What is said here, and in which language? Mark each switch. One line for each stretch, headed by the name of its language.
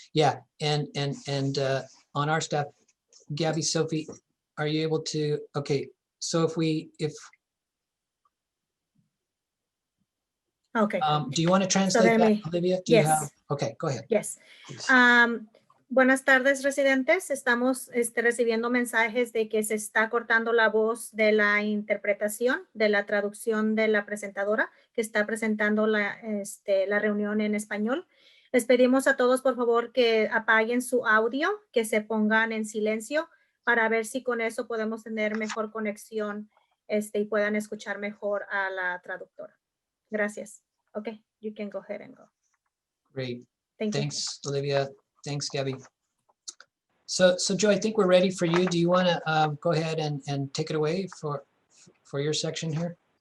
English: Yeah, and on our staff, Gabby, Sophie, are you able to? Okay, so if okay, do you want to translate that, Olivia? Do you have? Okay, go ahead.
Spanish: Yes. Buenas tardes, residentes. Estamos recibiendo mensajes de que se está cortando la voz de la interpretación, de la traducción de la presentadora que está presentando la reunión en español. Les pedimos a todos, por favor, que apaguen su audio, que se pongan en silencio para ver si con eso podemos tener mejor conexión y puedan escuchar mejor a la traductora. Gracias.
English: Okay, you can go ahead and go. Great. Thanks, Olivia. Thanks, Gabby. So Joe, I think we're ready for you. Do you want to go ahead and take it away for your section here?